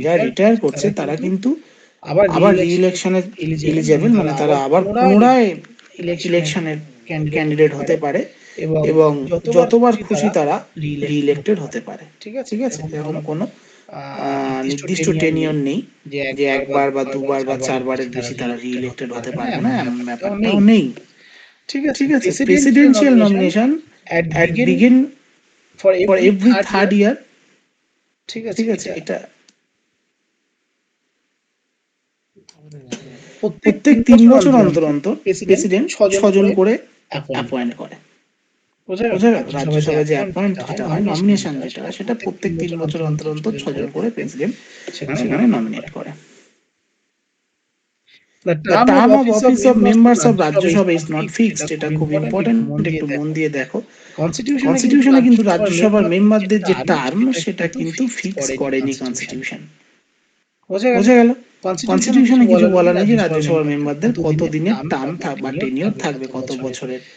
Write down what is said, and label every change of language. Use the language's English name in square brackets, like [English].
[Bangla] যারা রিটায়ার করছে তারা কিন্তু আবার রি-ইলেকশনের এলিজিবল, মানে তারা আবার পুনরায় ইলেকশনের ক্যান্ডিডেট হতে পারে, এবং যতবার খুশি তারা রি-ইলেক্টেড হতে পারে, ঠিক আছে? এরকম কোনো নির্দিষ্ট টেনিয়র নেই যে একবার বা দুবার বা 4 বারের বেশি তারা রি-ইলেক্টেড হতে পারবে না, এমন ব্যাপারটাও নেই, ঠিক আছে? [English] presidential nomination at begin for every third year, [Bangla] ঠিক আছে? এটা প্রত্যেক 3 বছর অন্তর অন্তর প্রেসিডেন্ট 6 জন করে অ্যাপয়েন্ট করে। বোঝা গেল? রাজ্যসভায় যে অ্যাপয়েন্ট যেটা হয়, নমিনেশন যেটা হয়, সেটা প্রত্যেক 3 বছর অন্তর অন্তর 6 জন করে প্রেসিডেন্ট সেখানে নমিনেট করে। [English] The term of office of members of Rajya Sabha is not fixed. [Bangla] এটা খুব ইম্পর্টেন্ট, একটু মন দিয়ে দেখো। কনস্টিটিউশনে কিন্তু রাজ্যসভার মেম্বারদের যে টার্ম সেটা কিন্তু ফিক্স করেনি কনস্টিটিউশন। বোঝা গেল? কনস্টিটিউশনে কিছু বলা নেই যে রাজ্যসভার মেম্বারদের কত দিনের টার্ম বা টেনিওর থাকবে, কত বছরের।